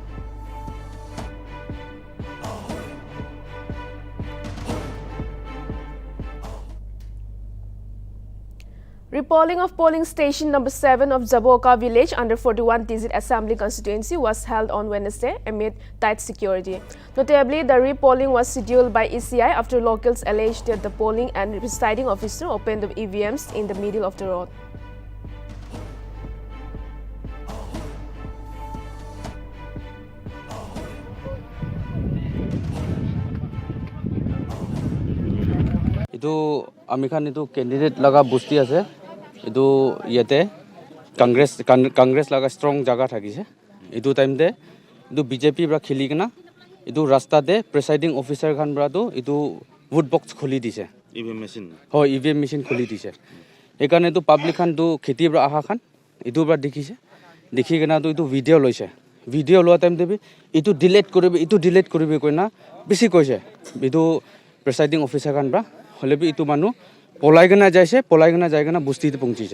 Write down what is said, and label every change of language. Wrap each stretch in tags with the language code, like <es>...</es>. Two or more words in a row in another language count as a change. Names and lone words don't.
<en>Repolling of polling station number 7 of Jaboka village under 41 Tizit Assembly constituency was held on Wednesday amid tight security. Notably, the repolling was scheduled by ECI after locals alleged that the polling and presiding officer opened the EVMs in the middle of the road.</en> <nag>Itu amikhan itu candidate laga busti ase. Itu yete Congress laga strong jaga thakise. Itu time de itu BJP bra khili kena itu rasta de presiding officer khan bra to itu vote box kholi dise.</nag> <en>EVM machine.</en> <nag>Hoy EVM machine kholi dise. Ekane to public khan to kheti bra aha khan itu bra dikhise. Dekhi kena to itu video loise. Video loa time de bi itu delete koribe koina bisi koise. Itu presiding officer khan bra holebi itu manu polai gana jai gana busti te pungchise.</nag>